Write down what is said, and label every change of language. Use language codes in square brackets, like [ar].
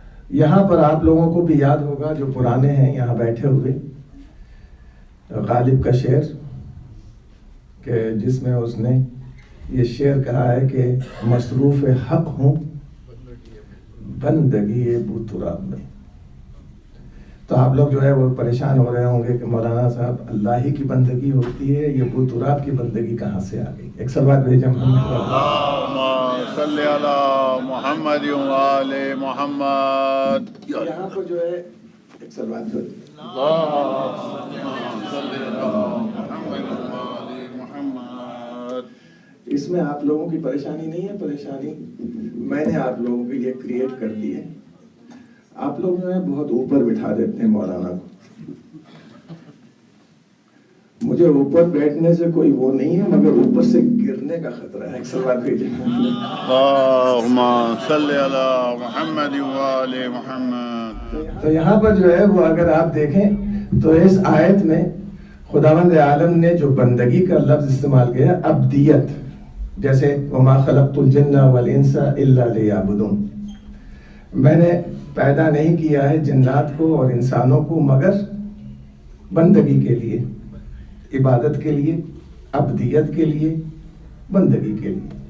[ur] یہاں پر آپ لوگوں کو بھی یاد ہوگا جو پرانے ہیں یہاں بیٹھے ہوئے، غالب کا شعر کہ جس میں اس نے یہ شعر کہا ہے کہ مصروف حق ہوں بندگی بو تراب میں. تو آپ لوگ جو ہے وہ پریشان ہو رہے ہوں گے کہ مولانا صاحب اللہ ہی کی بندگی ہوتی ہے، یہ بو تراب کی بندگی کہاں سے آ گئی؟ ایک صلوات بھیجیں محمد. [ar] اللهم صل على محمد وآل محمد. [ur] یہاں پر جو ہے ایک صلوات بھیجیں. [ar] اللهم صل على محمد وآل محمد. [ur] اس میں آپ لوگوں کی پریشانی نہیں ہے، پریشانی میں نے آپ لوگوں کے لیے کریٹ کر دی ہے. آپ لوگ جو ہے بہت اوپر بٹھا دیتے ہیں مولانا کو. مجھے اوپر بیٹھنے سے کوئی وہ نہیں ہے، مگر اوپر سے گرنے کا خطرہ ہے. ایک صلوات بھیجیں. [ar] اللهم صل على محمد وآل محمد. [ur] تو یہاں پر جو ہے وہ اگر آپ دیکھیں تو اس آیت میں خداوند عالم نے جو بندگی کا لفظ استعمال کیا، عبدیت، جیسے [ar] وما خلقت الجن والانس الا لیعبدون، [ur] میں نے پیدا نہیں کیا ہے جنات کو اور انسانوں کو مگر بندگی کے لیے، عبادت کے لیے، عبدیت کے لیے، بندگی کے لیے.